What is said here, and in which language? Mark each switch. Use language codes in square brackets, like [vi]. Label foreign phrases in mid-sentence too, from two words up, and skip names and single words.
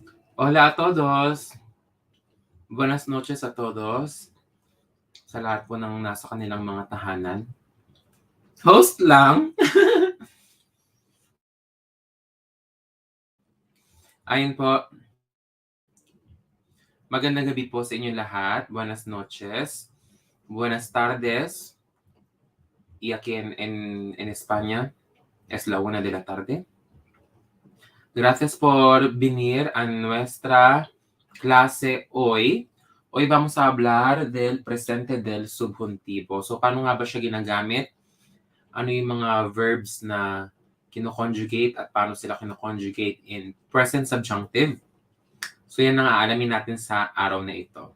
[es] Hola a todos! Buenas noches a todos [tl] sa lahat po ng nasa kanilang mga tahanan. Host lang! Ayun po, magandang gabi po sa inyo lahat. [es] Buenas noches, buenas tardes, y aquí en España es la 1 de la tarde. Gracias por venir a nuestra clase hoy. Hoy vamos a hablar del presente del subjuntivo. [tl] So, paano nga ba siya ginagamit? Ano yung mga verbs na kino-conjugate at paano sila kino-conjugate [en] in present subjunctive? [tl] So, yan ang aalamin natin sa araw na ito.